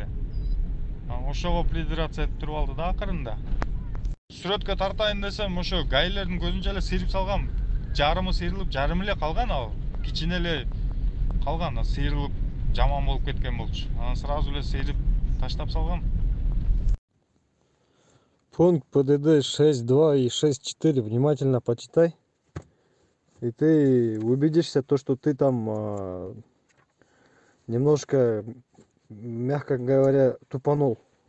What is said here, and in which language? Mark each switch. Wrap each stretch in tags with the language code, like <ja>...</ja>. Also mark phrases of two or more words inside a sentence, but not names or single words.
<ky>Ошого придираться этип туруп алды да акырында. Сүрөткө тартайын десем, ошо ГАИлердин көзүнчө эле сыйрып салгам. Жарымы сыйрылып, жарымы эле калган ал. Кичине эле калган, сыйрылып жаман болуп кеткен болчу. Анан сразу эле сыйрып таштап салгам.</ky> <ru>Пункт ПДД 6.2 и 6.4 внимательно почитай. И ты убедишься, что ты там немножко, мягко говоря, тупанул.</ru>